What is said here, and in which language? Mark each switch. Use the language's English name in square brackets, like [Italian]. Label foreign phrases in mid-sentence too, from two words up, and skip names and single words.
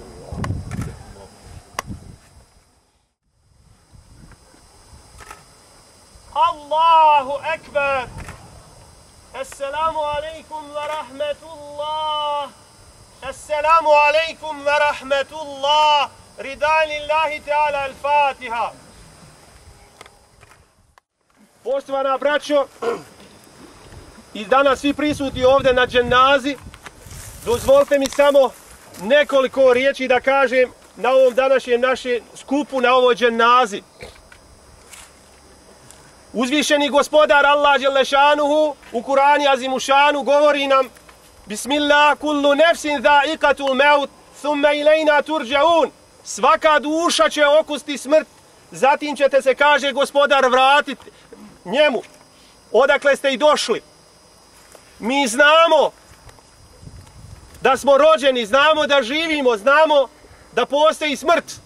[Arabic] الله أكبر. السلام عليكم ورحمة الله. السلام عليكم ورحمة الله. رضا لله تعالى. الفاتحة. [Bosnian] Poštovana braćo, i danas svi prisutni ovdje na dženazi, dozvolite mi samo nekoliko riječi da kažem na ovom današnjem našem skupu, na ovoj dženazi. Uzvišeni gospodar Allah Đelešanuhu u Kur'anu Azimušanu govori nam: [Arabic] بسم الله كل نفس ذائقة الموت ثم إلينا ترجعون. [Bosnian] Svaka duša će okusti smrt, zatim ćete se, kaže gospodar, vratiti njemu. Odakle ste i došli. Mi znamo da smo rođeni, znamo da živimo, znamo da postoji smrt.